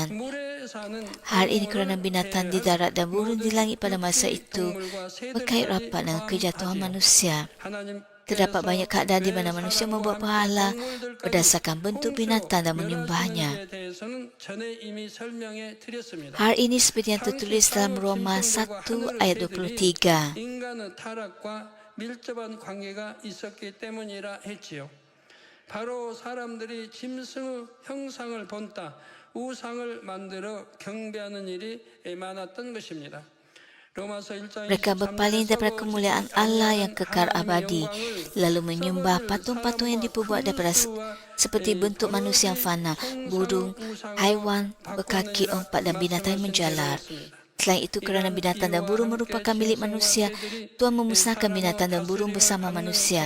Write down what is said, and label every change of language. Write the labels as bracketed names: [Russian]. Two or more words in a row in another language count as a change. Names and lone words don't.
[Malay] Hal ini kerana binatang di darat dan burung di langit pada masa itu berkait rapat dengan kejatuhan manusia. Terdapat banyak keadaan di mana manusia membuat berhala berdasarkan bentuk binatang dan menyembahnya. Hal ini seperti yang tertulis dalam Roma 1 ayat 23. [Korean] 바로 사람들이 짐승의 형상을 본따 우상을 만들어 경배하는 일이 많았던 것입니다. [Malay] Mereka berpaling daripada kemuliaan Allah yang kekal abadi, lalu menyembah patung-patung yang diperbuat daripada seperti bentuk manusia yang fana, burung, haiwan berkaki empat dan binatang yang menjalar. Selain itu, kerana binatang dan burung merupakan milik manusia, Tuhan memusnahkan binatang dan burung bersama manusia.